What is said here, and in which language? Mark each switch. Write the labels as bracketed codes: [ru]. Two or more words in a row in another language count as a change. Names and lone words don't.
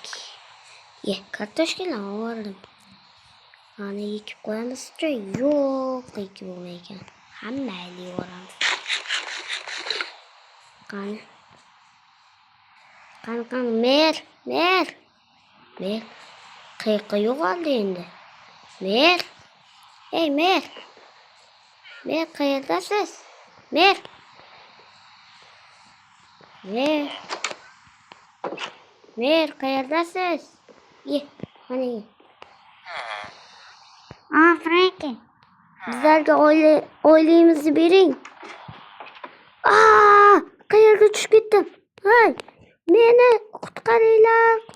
[uz] Kartoshkalarni oldim. Ana ekib qo'yamiz-chi? Yo'q, ekib bo'lmaydi. Hammayni yoramiz. Qani, mer. Qayerga yo'qoldi endi? Mer. Mer. Mer, qayerdasiz? Mer. Mer, qayerdasiz? Mana. Frenki. Bizlarga oyligimizni bering. Qayerga tushib ketdim? Hey, meni qutqaringlar.